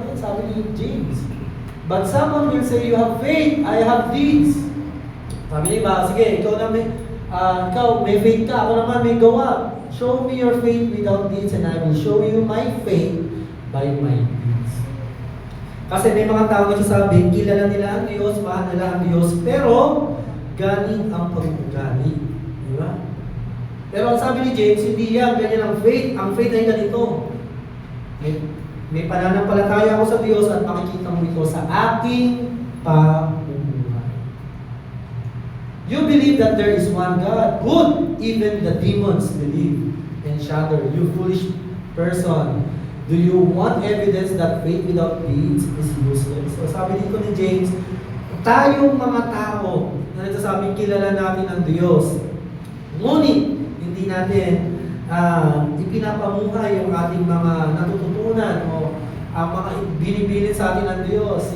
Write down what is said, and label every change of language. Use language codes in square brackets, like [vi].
[tl] Yan sabi ni James. [en] But someone will say, you have faith, I have deeds. [tl] Sabi niya ba, sige, ikaw may faith ka, ako naman may gawa. [en] Show me your faith without deeds and I will show you my faith by my deeds. [tl] Kasi may mga tao nagsasabi, kilala nila ang Diyos, mahal nila ang Diyos, pero galing ang pag-ugali. Di ba? Pero ang sabi ni James, hindi yan, ganyan ang faith. Ang faith ay ganito. May pananampalataya ako sa Diyos at makikita mo ito sa aking pamumuhay. [en] You believe that there is one God. Good! Even the demons believe and shudder. You foolish person. Do you want evidence that faith without deeds is useless? [tl] So sabi dito ni James, tayong mga tao na nagsasabing kilala natin ang Diyos, ngunit hindi natin ipinapamuhay yung ating mga natututunan o ang mga binibilin sa atin ng Diyos.